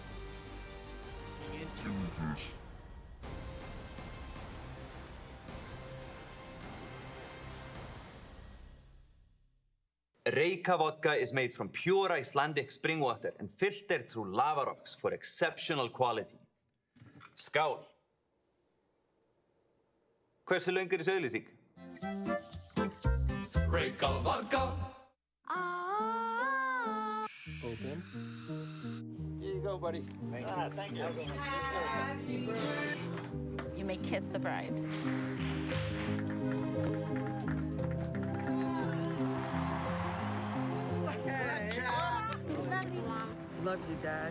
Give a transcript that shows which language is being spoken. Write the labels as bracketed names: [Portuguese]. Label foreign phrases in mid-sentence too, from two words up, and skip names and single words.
[English] Reyka vodka is made from pure Icelandic spring water and filtered through lava rocks for exceptional quality. [Icelandic] Skál! Hversu löng þessi auglýsing? Reyka vodka. [English] Open. Here you go, buddy. Thank you. You may kiss the bride. Love you, Dad.